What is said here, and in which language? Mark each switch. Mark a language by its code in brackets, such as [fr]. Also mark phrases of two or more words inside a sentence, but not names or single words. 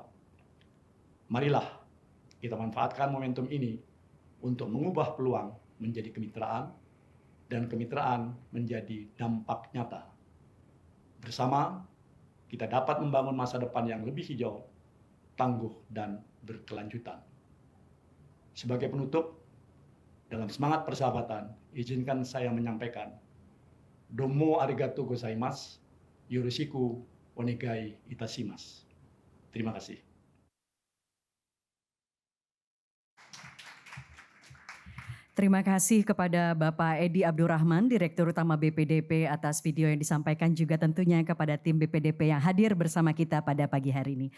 [id] Marilah kita manfaatkan momentum ini untuk mengubah peluang menjadi kemitraan dan kemitraan menjadi dampak nyata. Bersama, kita dapat membangun masa depan yang lebih hijau, tangguh, dan berkelanjutan. Sebagai penutup, dalam semangat persahabatan, izinkan saya menyampaikan [ja] どうもありがとうございます、よろしくお願いいたします. [id] Terima kasih. Terima kasih kepada Bapak Edi Abdurrahman, Direktur Utama BPDP atas video yang disampaikan, juga tentunya kepada tim BPDP yang hadir bersama kita pada pagi hari ini.